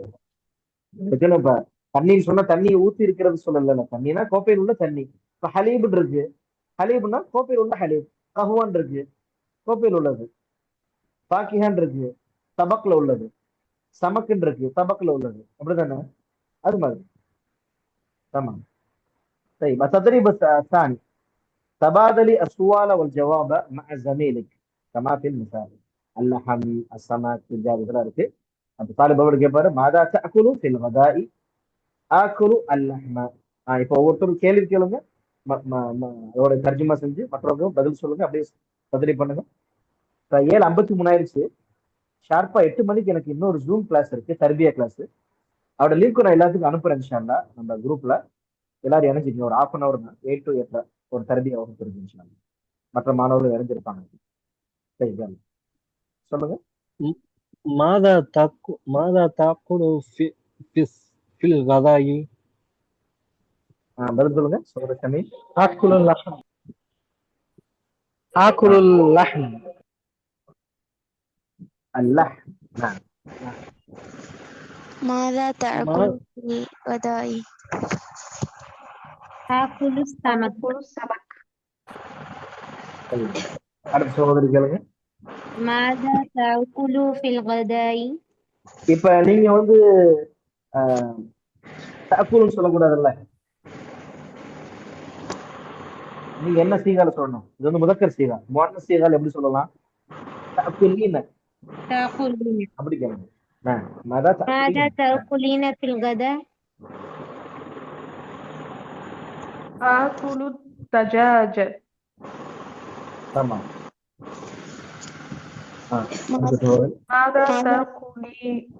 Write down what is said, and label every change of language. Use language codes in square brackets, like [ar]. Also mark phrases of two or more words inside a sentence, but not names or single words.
[ta] இப்ப தண்ணீர் சொன்னா தண்ணியை ஊத்தி இருக்கிறது சொல்லல. தண்ணினா கோப்பையில் உள்ள தண்ணி. இப்ப ஹலீபுன்னு இருக்கு. ஹலீப்னா கோப்பையில் உள்ள ஹலீப். கஹுவான் இருக்கு, கோப்பையில் உள்ளது. பாக்கிஹான் இருக்கு, தபக்ல உள்ளது. சமக்குன்னு இருக்கு, தபக்ல உள்ளது. அப்படிதானே? அது மாதிரி. [ar] تمام. طيب التدريب الثاني تبادلي السؤال والجواب مع زميلك كما في المثال. اللحم السمك الدجاج [ta] இதெல்லாம் இருக்கு. அந்த [ar] طالب [ta] அவரு கேட்பாரு [ar] ماذا تأكل في الغداء. آكل اللحم. [ta] இப்போ ஒவ்வொருத்தரும் கேள்வி கேளுங்க, அதோட தர்ஜுமா செஞ்சு மற்றவங்க பதில் சொல்லுங்க. அப்படியே தத்ரீப் பண்ணுங்க. 7:53 ஆயிடுச்சு. ஷார்ப்பா 8 மணிக்கு எனக்கு இன்னொரு [en] zoom class [ta] இருக்கு, தர்பியா கிளாஸ். அவரோட லிங்க் நான் எல்லாத்துக்கும் அனுப்புறேன் [ar] إن شاء الله. [ta] நம்ம குரூப்ல எல்லாரும் இணைஞ்சிக்கணும். ஒரு 1/2 hour தான், 8 to 8 ஒரு தர்பியா வகுப்பு இருக்கு [ar] إن شاء الله. [ta] மற்ற மாணவர்கள் இணைஞ்சிருப்பாங்க. சரி சொல்லுங்க. [ar] ماذا تأكل في الغداء. [ta] பதில் சொல்லுங்க. சொல்லுங்க ஷமீம். [ar] آكل اللحم. آكل اللحم. اللحم. نعم. ماذا تأكل في الغداء. آكل السمك. [ta] அடுத்த சகோதரி கேளுங்க. [ar] ماذا تأكل في الغداء. [ta] இப்ப நீங்க வந்து தأكلன்னு சொல்லக்கூடாதுல்ல. நீங்க என்ன சீகால சொல்லணும்? இது வந்து முதக்கர் சீகா. முஅன்னஸ் சீகால எப்படி சொல்லலாம்? تأكلين. அப்படி கேளுங்க. [ar] ماذا تأكلين في الغداء. آكل الدجاج. تمام. ماذا تأكلين.